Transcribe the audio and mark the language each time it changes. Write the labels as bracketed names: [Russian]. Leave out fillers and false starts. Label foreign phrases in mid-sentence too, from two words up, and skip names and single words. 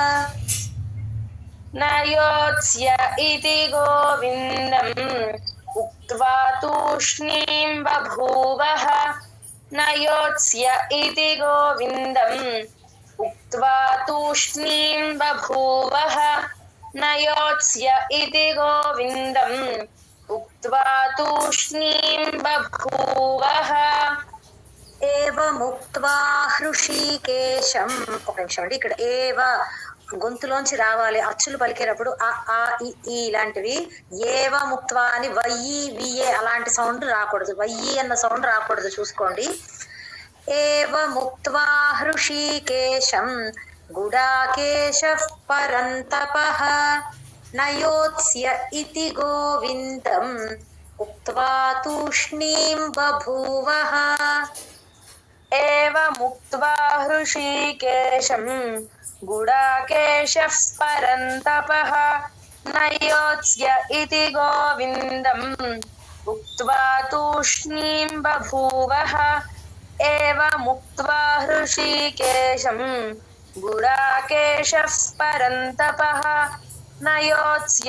[Sanskrit] न योत्स्य इति गोविन्दम् उक्त्वा तूष्णीं बभूवः न योत्स्य इति गोविन्दम् उक्त्वा तूष्णीं बभूवः न योत्स्य इति गोविन्दम् उक्त्वा तूष्णीं बभूवः एवमुक्त्वा हृषीकेशं [Telugu] ఒక నిమిషం అండి ఇక్కడ ఏవ గొంతులోంచి రావాలి అచ్చులు పలికేటప్పుడు ఆ ఆ ఈ ఇలాంటివి [Sanskrit] एव मुक्त्वा [Telugu] అని వయ్యి విఏ అలాంటి సౌండ్ రాకూడదు వయ్యి అన్న సౌండ్ రాకూడదు చూసుకోండి [Sanskrit] एव मुक्त्वा हृषीकेशं गुडाकेशः परन्तपः नयोत्स्य इति गोविन्दं उक्त्वा तूष्णीं बभूवः एवमुक्त्वा हृषीकेशं गुडाकेशः परन्तपः न योत्स्य इति गोविन्दम् उक्त्वा तूष्णीं बभूवः एवमुक्त्वा हृषीकेशं गुडाकेशः परन्तपः न योत्स्य